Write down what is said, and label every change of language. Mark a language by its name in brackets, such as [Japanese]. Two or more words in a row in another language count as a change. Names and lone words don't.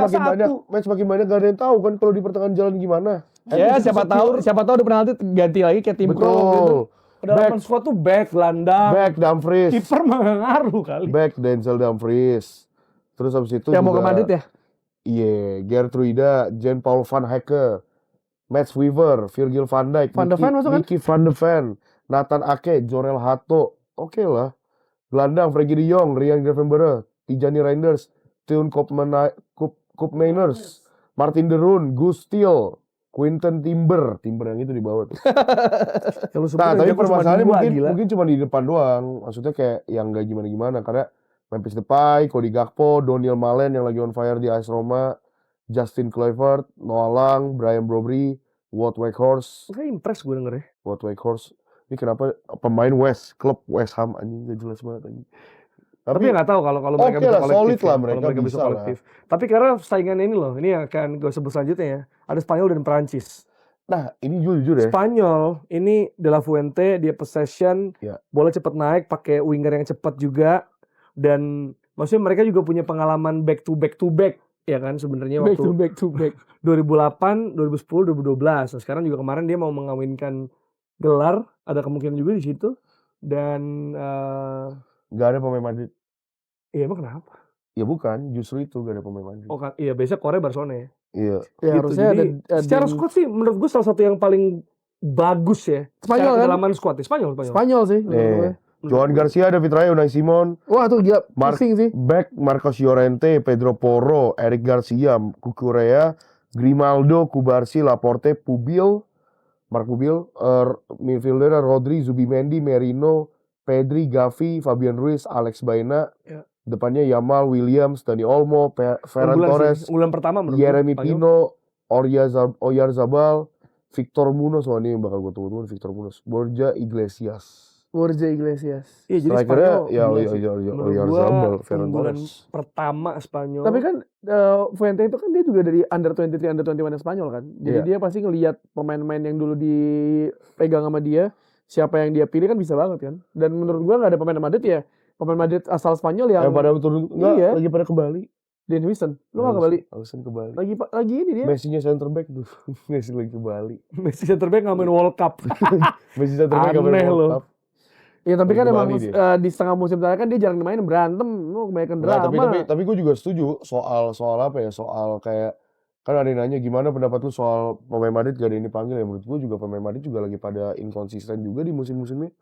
[Indonesian] match makin banyak gak ada yang tahu kan kalau di pertengahan jalan gimana. Ya siapa tahu di penalti ganti lagi kayak tim pro gitu. Betul. Kedalaman squad tuh back Landa, Back Dumfries. kiper mah nggak ngaruh kali. Back Denzel Dumfries. Terus habis itu Yang juga mau ke Madrid ya? Iya, Gertruida, Jean Paul van Hecke, Mats Weaver, Virgil van Dijk, Van de Ven masuk kan? Mickey van de Ven, Nathan Ake, Jorel Hato. Oke lah. Gelandang Frenkie de Jong, Ryan Gravenberch, Tijani Reinders, Teun Koopmeiners, Martin de Roon, Guus Til, Quinten Timber yang itu di bawah tuh. Nah, tapi permasalahannya mungkin cuma di depan doang. Maksudnya kayak yang gak gimana-gimana. Karena Memphis Depay, Cody Gakpo, Doniel Malen yang lagi [English] on fire [Indonesian] di AS Roma, Justin Kluivert, Noah Lang, Brian Brobry, Wout Weghorst. Kayak impress gue denger ya. Wout Weghorst. Ini kenapa pemain klub West Ham anjing gak jelas banget anjing. Tapi nggak tahu kalau mereka oke bisa lah, kolektif solid lah ya, mereka kalau mereka bisa bisa lah. kolektif. Tapi karena saingan ini loh, ini yang akan gue sebut selanjutnya ya. Ada Spanyol dan Perancis. Nah, ini jujur ya. Spanyol ini De La Fuente, dia possession, Ya. bola cepat naik, pakai winger yang cepat juga, dan maksudnya mereka juga punya pengalaman [English] back to back [Indonesian] ya kan sebenarnya waktu [English] back to back [Indonesian] 2008, 2010, 2012. Nah, sekarang juga kemarin dia mau mengawinkan gelar, ada kemungkinan juga di situ. Dan Gak ada pemain Madrid. iya emang kenapa? Ya bukan, justru itu gak ada pemain Madrid. Oh kan, iya biasanya Korea Barcelona ya. Iya. ya Gitu. harusnya Jadi, ada secara squad sih menurut gue salah satu yang paling bagus ya. Spanyol secara kan? kedalaman squad ya. Spanyol. sih menurut gue. Johan Garcia, David Raya, Unai Simon, Wah tuh gila pusing sih. Back, Marcos Llorente, Pedro Porro, Eric Garcia, Cucurella, Grimaldo, Cubarsí, Laporte, Marc Pubil, midfielder Rodri, Zubimendi, Merino, Pedri, Gavi, Fabian Ruiz, Alex Baena, Ya. depannya Yamal, Williams, Dani Olmo, Ferran Torres, unggulan pertama menurut Yeremy gue, Pino, Oyarzabal, Victor Munoz, ini yang bakal gue tunggu Victor Munoz, Borja Iglesias. Iya jadi Strikernya Spanyol ya gila sih. Menurut Oyarzabal, gua Ferran unggulan Torres. pertama Spanyol. Tapi kan Fuente itu kan dia juga dari under 23, under 21 Spanyol kan. Jadi Iya. dia pasti ngelihat pemain-pemain yang dulu dipegang sama dia, siapa yang dia pilih kan bisa banget kan. Dan menurut gua nggak ada pemain Madrid ya. Pemain Madrid asal Spanyol yang Pada turun enggak Iya. lagi pada kembali. Dan Wilson. Lu nggak kembali? Alisson kembali. Lagi ini dia. Messi-nya [English] center back [Indonesian] tuh. Messi lagi ke Bali. Messi [English] center back [Indonesian] ngamain World Cup. [English] Messi center back [Indonesian] Aneh World loh. Cup. Ya tapi Lagi kan ke emang Bali dia. di setengah musim terakhir kan dia jarang main berantem. Lu kebanyakan Nah, drama. tapi gue juga setuju soal apa ya? Soal kayak kan ada yang nanya gimana pendapat lu soal pemain Madrid gak ada yang dipanggil ya, menurut gue juga pemain Madrid juga lagi pada inkonsisten juga di musim-musim ini.